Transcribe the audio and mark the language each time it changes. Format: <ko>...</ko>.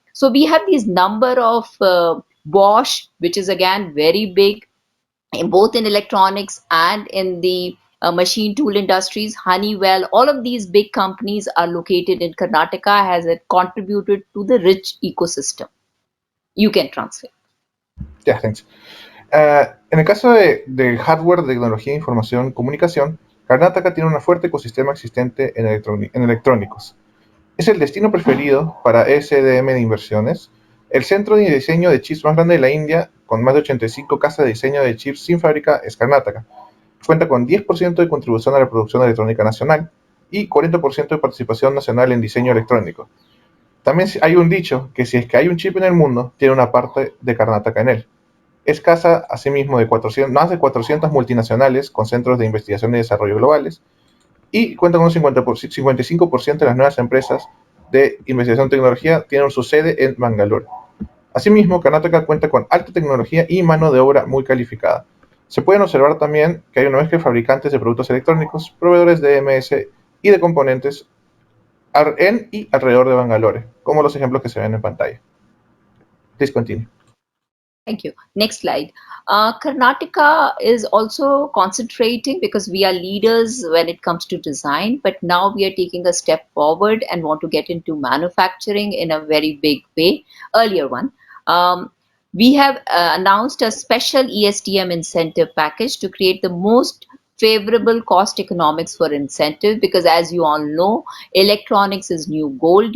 <en>So we have these number of Bosch, which is again very big, both in electronics and in the machine tool industries. Honeywell, all of these big companies are located in Karnataka, has contributed to the rich ecosystem. You can translate. Yeah, thanks.</en> <es>En el caso de hardware, tecnología, información, comunicación, Karnataka tiene un fuerte ecosistema existente en electrónicos. Es el destino preferido para SDM de inversiones, el centro de diseño de chips más grande de la India, con más de 85 casas de diseño de chips sin fábrica, es Karnataka. Cuenta con 10% de contribución a la producción electrónica nacional y 40% de participación nacional en diseño electrónico. También hay un dicho que si es que hay un chip en el mundo, tiene una parte de Karnataka en él. Es casa, asimismo, de más de 400 multinacionales con centros de investigación y desarrollo globales, y cuenta con un 55% de las nuevas empresas de investigación y tecnología tienen su sede en Bangalore. Asimismo, Karnataka cuenta con alta tecnología y mano de obra muy calificada. Se pueden observar también que hay una mezcla de fabricantes de productos electrónicos, proveedores de EMS y de componentes en y alrededor de Bangalore, como los ejemplos que se ven en pantalla.</es> <en>Please continue. Thank you. Next slide. Karnataka is also concentrating because we are leaders when it comes to design, but now we are taking a step forward and want to get into manufacturing in a very big way. Earlier one. We have announced a special ESDM incentive package to create the most favorable cost economics for incentive, because as you all know, electronics is new gold.</en>